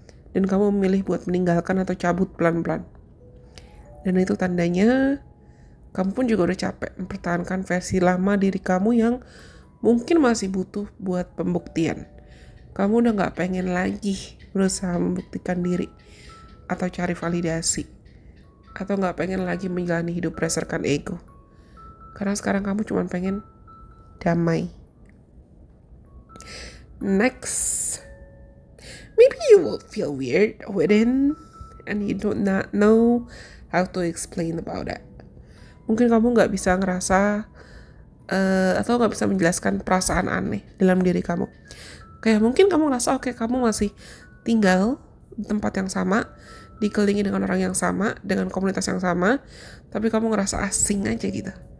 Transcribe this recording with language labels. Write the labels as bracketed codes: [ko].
[id] Dan kamu memilih buat meninggalkan atau cabut pelan-pelan. Dan itu tandanya kamu pun juga udah capek mempertahankan versi lama diri kamu yang mungkin masih butuh buat pembuktian. Kamu udah gak pengen lagi berusaha membuktikan diri atau cari validasi. Atau gak pengen lagi menjalani hidup berdasarkan ego. Karena sekarang kamu cuma pengen damai. [en] Next, maybe you will feel weird within and you do not know how to explain about it. [id] Mungkin kamu gak bisa ngerasa atau gak bisa menjelaskan perasaan aneh dalam diri kamu. Kayak mungkin kamu ngerasa oke, kamu masih tinggal di tempat yang sama, dikelilingi dengan orang yang sama, dengan komunitas yang sama, tapi kamu ngerasa asing aja gitu.